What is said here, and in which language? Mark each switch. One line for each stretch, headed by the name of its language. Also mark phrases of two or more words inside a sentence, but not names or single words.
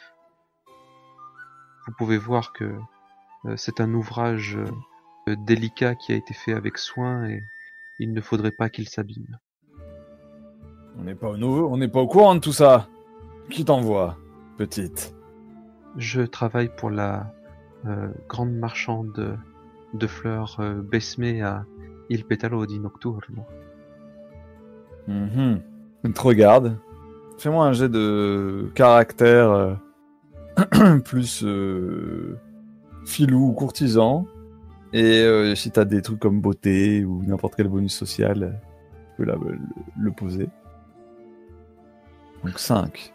French: Vous pouvez voir que c'est un ouvrage délicat qui a été fait avec soin et il ne faudrait pas qu'il s'abîme. On n'est pas au courant de tout ça. Qui t'envoie, petite ? Je travaille pour la grande marchande de fleurs besmées à Il Petalo di Nocturno. Il te regarde. Fais-moi un jet de caractère plus filou ou courtisan. Et si t'as des trucs comme beauté ou n'importe quel bonus social, tu peux le poser. Donc 5.